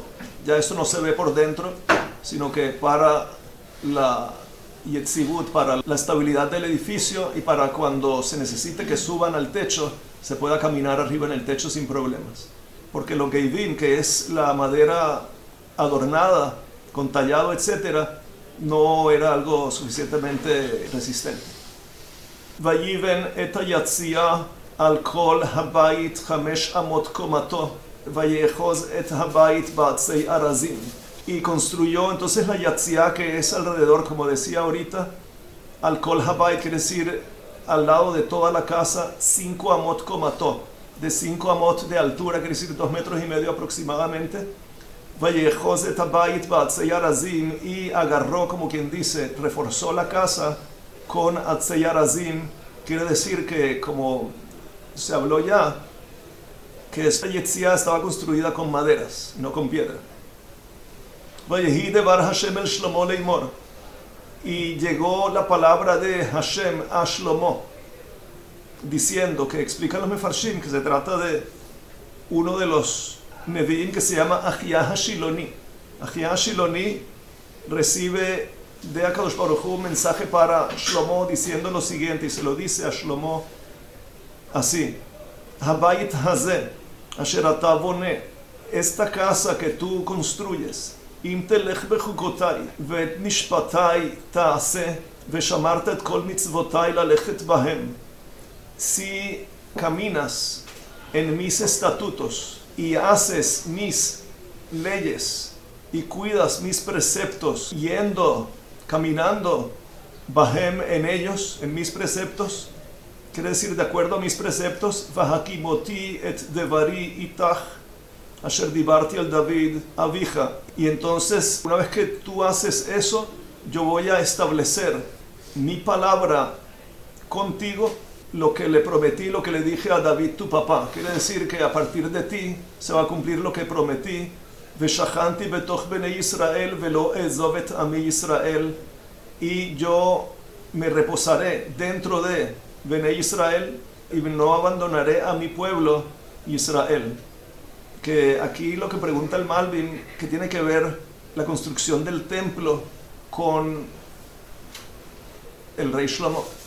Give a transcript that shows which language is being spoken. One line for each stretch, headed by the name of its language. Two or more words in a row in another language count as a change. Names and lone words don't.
Spanish: Ya eso no se ve por dentro, sino que para la yetzibut, para la estabilidad del edificio, y para cuando se necesite que suban al techo, se pueda caminar arriba en el techo sin problemas. Porque lo geivim, que es la madera adornada, con tallado, etc., no era algo suficientemente resistente.
Hebrew: ויבן את היציע על כל הבית 5 אמות קומתו, ויחז את הבית בעצי ארזים.
Spanish: Y construyó entonces la yatzia, que es alrededor, como decía ahorita,
Hebrew: על כל הבית,
Spanish: quiere decir al lado de toda la casa,
Hebrew: 5 אמות קומתו,
Spanish: de 5 amot de altura, quiere decir 2,5 metros aproximadamente.
Hebrew: ויחז את הבית בעצי ארזים.
Spanish: Y agarró, como quien dice, reforzó la casa con
Hebrew: עצי ארזים.
Spanish: Quiere decir que, como se habló ya, que esta yetzia estaba construida con maderas, no con piedra.
Hebrew: ויהי דבר השם אל שלמה לאמר.
Spanish: Y llegó la palabra de Hashem a Shlomo, diciendo, que explican los mefarshim que se trata de uno de los neviim que se llama Ahiyah HaShiloni. Ahiyah HaShiloni recibe de
Hebrew: הקדוש ברוך הוא
Spanish: un mensaje para Shlomo diciendo lo siguiente, y se lo dice a Shlomo así:
Hebrew: הבית הזה אשר אתה בונה,
Spanish: esta casa que tú construyes,
Hebrew: אם תלך בחקתי ואת משפטי תעשה ושמרת את כל מצותי ללכת בהם.
Spanish: Si caminas en mis estatutos y haces mis leyes y cuidas mis preceptos, caminando bahem, en ellos, en mis preceptos, quiere decir de acuerdo a mis preceptos,
Hebrew: והקמתי את דברי אתך אשר דברתי אל דוד אביך.
Spanish: Y entonces, una vez que tú haces eso, yo voy a establecer mi palabra contigo, lo que le prometí, lo que le dije a David tu papá. Quiere decir que a partir de ti se va a cumplir lo que prometí.
Hebrew: ושכנתי בתוך בני ישראל ולא אעזב את עמי ישראל.
Spanish: Y yo me reposaré dentro de Benei Israel y no abandonaré a mi pueblo Israel. Que aquí lo que pregunta el Malvin, que tiene que ver la construcción del templo con el rey Shlomo.